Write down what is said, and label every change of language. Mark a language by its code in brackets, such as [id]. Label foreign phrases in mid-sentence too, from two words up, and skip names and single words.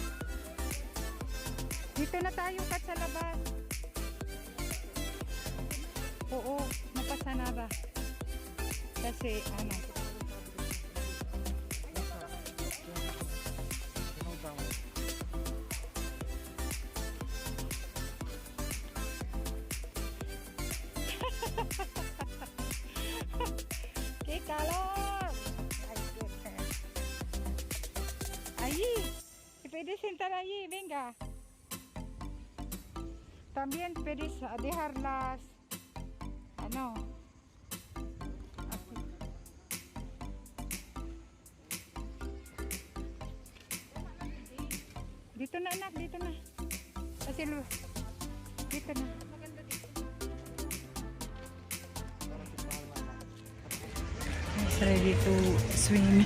[tl] Dito na tayo kat sa labas. Oo, napasa na ba? Kasi ano, [es] ¡qué calor! [tl] Ay, goodness. [es] Allí, te puedes sentar allí, venga. También puedes dejar las, [tl] ano, así. Dito na anak, dito na. Kasi dito na. [en] Ready to swim.